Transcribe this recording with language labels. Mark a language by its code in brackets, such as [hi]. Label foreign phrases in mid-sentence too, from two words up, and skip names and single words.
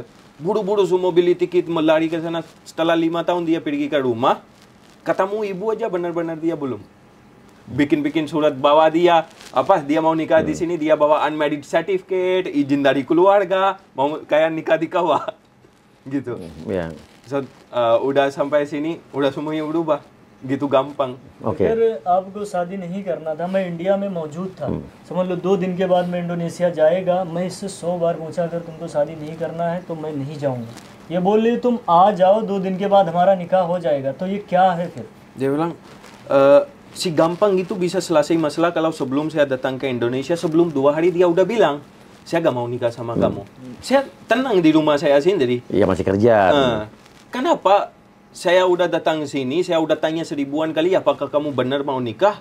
[id] Buru-buru semua beli tiket, melari ke sana. Setelah 5 tahun dia pergi ke rumah, ketemu ibu aja benar-benar dia belum. Bikin-bikin surat bawa dia, dia mau nikah di sini, dia bawa [en] unmarried certificate, [id] izin dari keluarga, mau kayak nikah di kawah. Gitu. So, udah sampai sini, udah semuanya berubah. gitu gampang. [hi] अगर आपको शादी नहीं करना था, मैं इंडिया में मौजूद था, समझ लो 2 दिन के बाद मैं इंडोनेशिया जाएगा, मैं इससे 100 बार पूछा अगर तुमको शादी नहीं करना है तो मैं नहीं जाऊंगा. ये बोल रही तुम आ जाओ 2 दिन के बाद हमारा निकाह हो जाएगा, तो ये क्या है फिर? [id] Dia bilang si gampang itu bisa selesai masalah kalau sebelum saya datang ke Indonesia, sebelum 2 hari dia udah bilang saya gak mau nikah sama kamu. Saya tenang di rumah saya sendiri. Iya masih kerja. Kenapa? Saya udah datang sini, saya udah tanya 1000-an kali, apakah kamu benar mau nikah?